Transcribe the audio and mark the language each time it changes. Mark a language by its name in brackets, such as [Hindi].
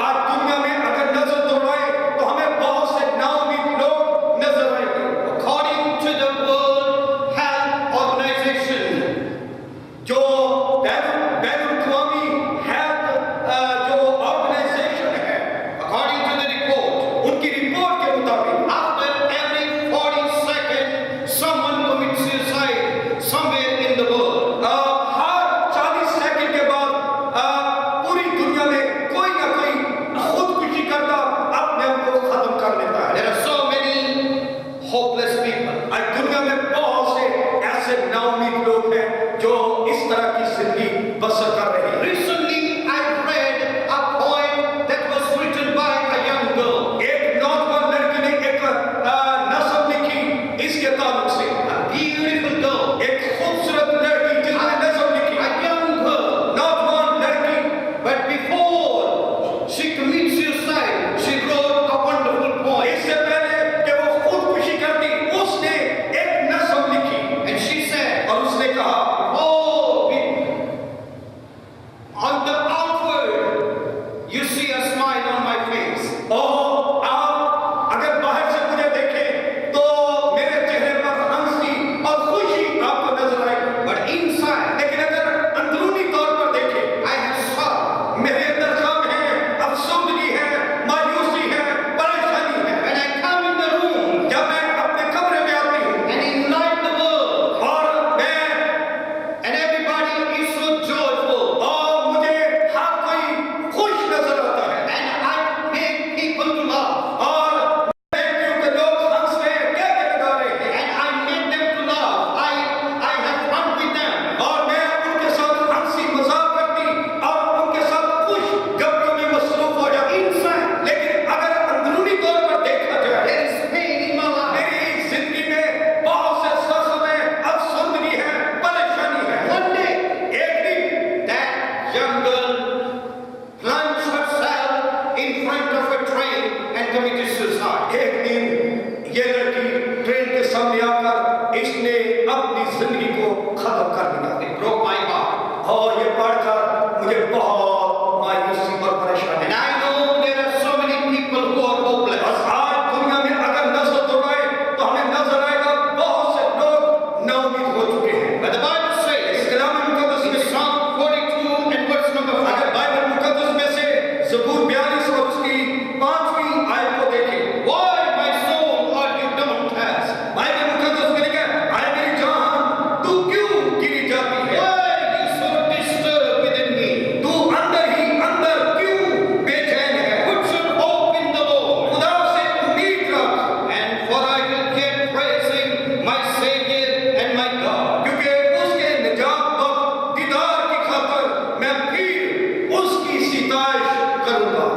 [Hindi] आज दुनिया में अगर नजर दौड़ाए तो हमें बहुत से नाउमीद लोग नजर आएंगे। [English] According to the World Health Organization, [Hindi] जो बैनुल-अक़वामी हेल्थ जो ऑर्गेनाइजेशन है, [English] according to the report, [Hindi] उनकी रिपोर्ट के मुताबिक [English] after every 40 seconds, someone commits suicide somewhere in the world. [Hindi] हर 40 second के बाद पूरी दुनिया में कोई ना कोई खुदकुशी करता अपने आप को खत्म कर लेता है। [English] There are so many hopeless people. [Hindi] आज दुनिया में बहुत से ऐसे नाउमीद लोग हैं जो इस तरह की जिंदगी बसर कर रहे हैं। [English] Recently, I read a poem that was written by a young girl. [Hindi] एक नौजवान लड़की ने एक नज़म लिखी इसके ताल्लुक से। [English] A beautiful girl. [Hindi] एक खूबसूरत लड़की जिसने नज़म लिखी, [English] A young girl. [Hindi] नौजवान लड़की। [English] But before she commits suicide, she wrote a wonderful poem. [Hindi] इससे पहले कि वो खुदकुशी करती, उसने एक नज़म लिखी [English] And she said, [Hindi] और उसने कहा, [English] oh, on the outward, you see a smile on my face. [Hindi] ओह, आप अगर बाहर से मुझे देखें तो मेरे चेहरे पर हंसी और खुशी आपको नजर आएगी। [English] But inside, [Hindi] लेकिन अगर अंदरूनी तौर पर देखें, [English] I have sorrow. [Hindi] मेरे अंदर गम है, अफसोसगी है, मायूसी है, परेशानी है। [English] When I come in the room [Hindi] जब मैं अपने कमरे में आती हूँ [English] and ignite the world, [Hindi] और मैं [English] and everybody is so joyful, [Hindi] और मुझे हर कोई खुश नजर आता है [English] and I make people to laugh, [Hindi] और देखती हूँ कि लोग हंस रहे हैं, कहके लगा रहे हैं [English] and I make them to laugh. I have fun with them. [Hindi] और मैं उनके साथ हंसी मजाक करती और उनके साथ खुश गप्पों में मसरूफ हो जाती। लेकिन अगर अंदरूनी तौर पर देखा जाए, [English] There is pain in my life. [Hindi] मेरी जिंदगी में बहुत से सख्त में अफसोसगी है, परेशानी है। [English] One day, [Hindi] एक दिन [English] that young girl plunged herself in front of a train and committed suicide. [Hindi] एक दिन ये लड़की ट्रेन के सामने आकर इसने अपनी जिंदगी को खत्म कर दिया। [English] It broke my heart. [Hindi] और ये पढ़कर मुझे बहुत मायूसी और परेशानी। [English] And I know there are so many people who are hopeless. [Hindi] और आज दुनिया में अगर नजर दौड़ाए तो हमें नजर आएगा बहुत से लोग नाउमीद हो चुके हैं। [English] But the Bible says [Hindi] इस कलाम मुकद्दस [English] in [Hindi] में [English] Psalm 42 and verse number 5, [Hindi] अगर बाइबल मुकद्दस में से ज़बूर 42 और उसकी 5वीं आयत को देखें, [English] why, my soul, are you downcast? [Hindi] Bible मुकद्दस में लिखा है, आए मेरी जान तू क्यों गिरी जाती है, [English] Why are you so disturbed within me? [Hindi] तू अंदर ही अंदर क्यों बेचैन है। [English] Put your hope in the Lord. [Hindi] खुदा से उम्मीद रख, [English] And for I will keep praising my Savior and my God. [Hindi] क्योंकि उसके निजात बख्श दीदार की खातिर मैं फिर उसकी सिताइश करूंगा।